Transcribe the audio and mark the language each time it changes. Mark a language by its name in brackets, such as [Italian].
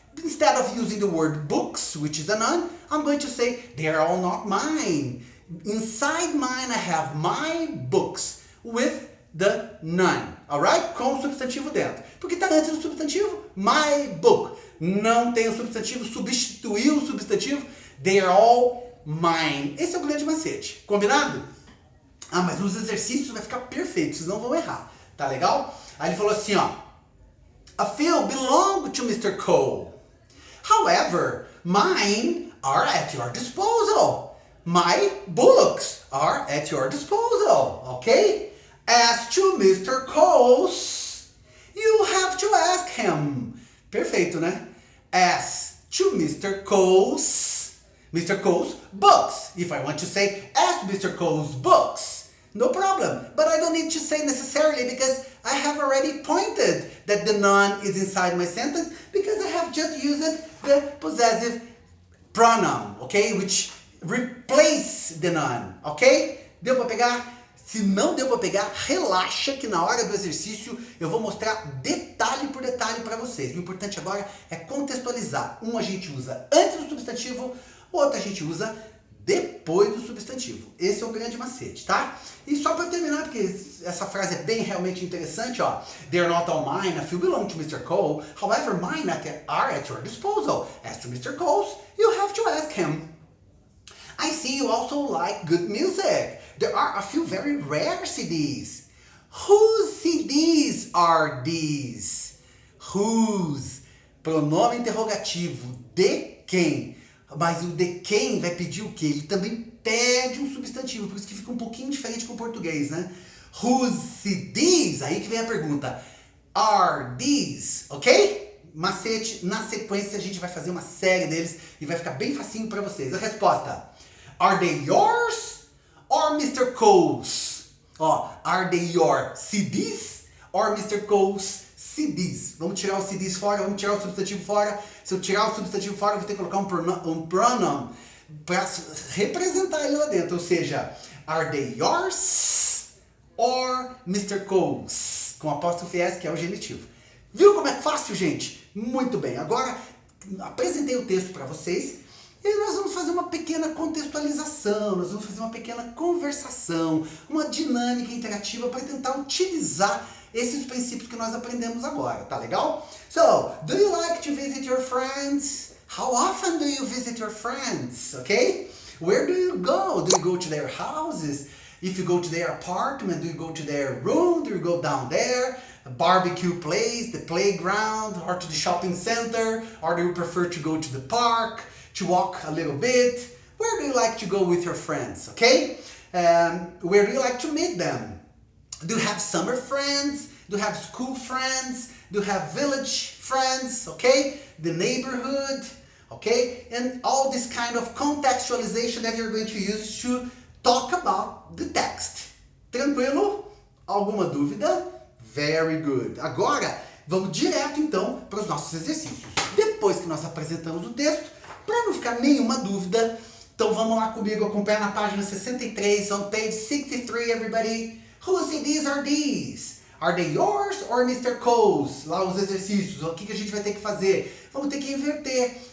[English] Instead of using the word books, which is a noun, I'm going to say they are all not mine. Inside mine I have my books with the noun. Alright? [Portuguese] Com o substantivo dentro. Porque está antes do substantivo, [English] my book. [Portuguese] Não tem o substantivo, substituiu o substantivo, [English] they are all mine. [Portuguese] Esse é o grande macete. Combinado? Ah, mas nos exercícios vai ficar perfeito, vocês não vão errar. Tá legal? Aí ele falou assim, ó. [English] A few belong to Mr. Cole. However, mine are at your disposal. My books are at your disposal. Okay? As to Mr. Cole's, you have to ask him. [Portuguese] Perfeito, né? [English] As to Mr. Cole's books. If I want to say, as Mr. Cole's books, no problem. But I don't need to say necessarily because I have already pointed that the noun is inside my sentence because I have just used the possessive pronoun, okay? Which replace the noun, ok? [Portuguese] Deu para pegar? Se não deu para pegar, relaxa que na hora do exercício eu vou mostrar detalhe por detalhe para vocês. O importante agora é contextualizar. Um a gente usa antes do substantivo, o outro a gente usa depois do substantivo. Esse é o grande macete, tá? E só para terminar, porque essa frase é bem realmente interessante, ó. [English] They are not all mine, a few belong to Mr. Cole. However, mine are at your disposal. As to Mr. Cole's, you have to ask him. I see you also like good music. There are a few very rare CDs. Whose CDs are these? Whose? [Portuguese] Pronome interrogativo. De quem? Mas o de quem vai pedir o quê? Ele também pede um substantivo, por isso que fica um pouquinho diferente com o português, né? [English] Whose CDs? [Portuguese] Aí que vem a pergunta. [English] Are these? Ok? [Portuguese] Macete, na sequência a gente vai fazer uma série deles e vai ficar bem facinho para vocês. A resposta. [English] Are they yours or Mr. Cole's? Ó, are they your CDs or Mr. Cole's CDs? [Portuguese] Vamos tirar os CDs fora, vamos tirar o substantivo fora. Se eu tirar o substantivo fora, eu vou ter que colocar um pronoun para representar ele lá dentro. Ou seja, [English] are they yours or Mr. Cole's? [Portuguese] Com apóstrofe S, que é o genitivo. Viu como é fácil, gente? Muito bem. Agora, apresentei o texto para vocês. E nós vamos fazer uma pequena contextualização, nós vamos fazer uma pequena conversação, uma dinâmica interativa para tentar utilizar esses princípios que nós aprendemos agora, tá legal? [English] So, do you like to visit your friends? How often do you visit your friends? Okay? Where do you go? Do you go to their houses? If you go to their apartment, do you go to their room? Do you go down there? A barbecue place, the playground, or to the shopping center? Or do you prefer to go to the park? To walk a little bit? Where do you like to go with your friends, okay? Where do you like to meet them? Do you have summer friends? Do you have school friends? Do you have village friends, okay? The neighborhood, okay? And all this kind of contextualization that you're going to use to talk about the text. [Portuguese] Tranquilo? Alguma dúvida? [English] Very good. [Portuguese] Agora, vamos direto então para os nossos exercícios. Depois que nós apresentamos o texto, para não ficar nenhuma dúvida, então vamos lá comigo, acompanhar na página 63, [English] on page 63, everybody. Whose CDs are these? Are they yours or Mr. Cole's? [Portuguese] Lá os exercícios, o que a gente vai ter que fazer? Vamos ter que inverter.